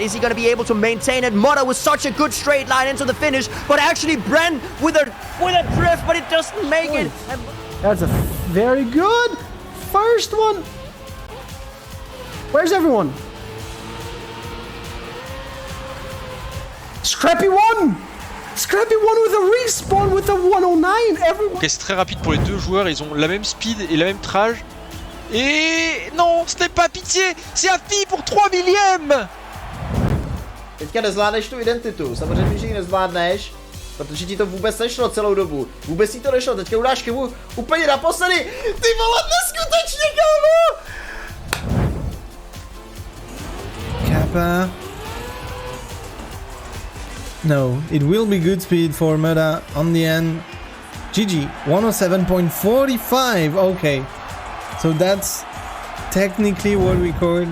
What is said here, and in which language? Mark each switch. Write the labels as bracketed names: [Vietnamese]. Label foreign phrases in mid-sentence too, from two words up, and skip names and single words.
[English] Is he going to be able to maintain it? Mudda with such a good straight line into the finish, but actually Bren with a drift, but it doesn't make it. That's a very good first one. Where's everyone? Scrappy won! Scrappy won with a respawn with a 109. Everyone. [French] Ok, c'est très rapide pour les deux joueurs, ils ont la même speed et la même trage. Et non, ce n'est pas pitié, c'est Affi pour 3 millième. [Czech] Teďka nezvládneš tu identitu, samozřejmě, že ji nezvládneš, protože ti to vůbec nešlo celou dobu. Vůbec ti to nešlo, teďka udáš chybu úplně naposledy. Ty vole, neskutečně, kámo! Kappa. [English] No, it will be good speed for Mudda on the end. GG, 107.45. Okay, so that's technically what we called.